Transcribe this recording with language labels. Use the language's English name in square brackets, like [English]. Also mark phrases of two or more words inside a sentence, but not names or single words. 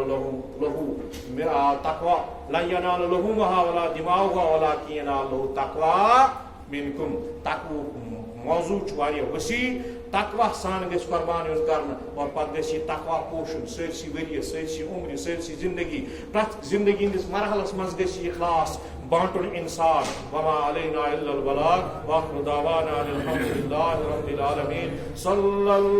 [Arabic] لہو تقوا لن ینال لحومہا ولا دماؤہا ولکن ینال لہو تقوا منکم [Kashmiri] تقویٰ موضوع چھُ واریاہ وسیع تقویٰ سان گژھِ قربان یُن کرنہٕ اور پتہٕ گژھِ یہِ تقویٰ پوشُن سٲرسٕے ؤریہِ سٲرسٕے عمرِ سٲرسٕے زندگی پرٛٮ۪تھ زندگی ہٕنٛدِس مرحلس منٛز گژھِ یہِ اخلاص بانٹُن انسان [Arabic] وما علینا الا البلاغ وآخر دعوانا الحمد للہ رب العالمین صلی اللہ